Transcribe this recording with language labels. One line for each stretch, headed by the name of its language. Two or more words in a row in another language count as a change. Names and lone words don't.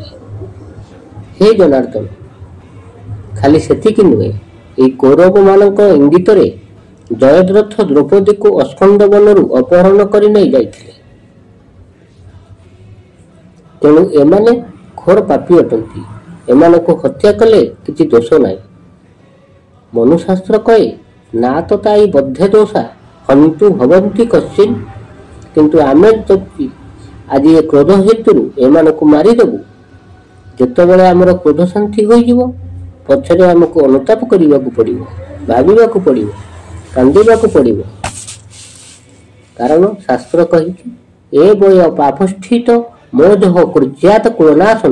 Odia: ହେ ଜନାର୍ଦ୍ଦନ, ଖାଲି ସେତିକି ନୁହେଁ, ଏ କୌରବ ମାନଙ୍କ ଇଙ୍ଗିତ ରେ ଜୟଦ୍ରଥ ଦ୍ରୌପଦୀ କୁ ଅସ୍କନ୍ଦ ବନରୁ ଅପହରଣ କରି ନେଇ ଯାଇଥିଲେ। ତେଣୁ ଏମାନେ ଘୋର ପାପୀ ଅଟନ୍ତି, ଏମାନଙ୍କୁ ହତ୍ୟା କଲେ କିଛି ଦୋଷ ନାହିଁ। ମନୁଶାସ୍ତ୍ର କହେ,
Sanskrit: ना तो ताई बद्धे दोषा हंतु भवंती कश्चिन,
Odia: କିନ୍ତୁ ଆମେ ଯଦି ଆଜି ଏ କ୍ରୋଧ ହେତୁ ଏମାନଙ୍କୁ ମାରି ଦେବୁ, ଯେତେବେଳେ ଆମର କ୍ରୋଧ ଶାନ୍ତି ହୋଇ ଯିବ, ପଛରେ ଆମକୁ ଅନୁତାପ କରିବାକୁ ପଡ଼ିବ, ଭାବିବାକୁ ପଡ଼ିବ, କାନ୍ଦିବାକୁ ପଡ଼ିବ। କାରଣ ଶାସ୍ତ୍ର କହିଛି,
Sanskrit: ए बय पापस्थित मोह कुर्ज्यात कुलनाशन।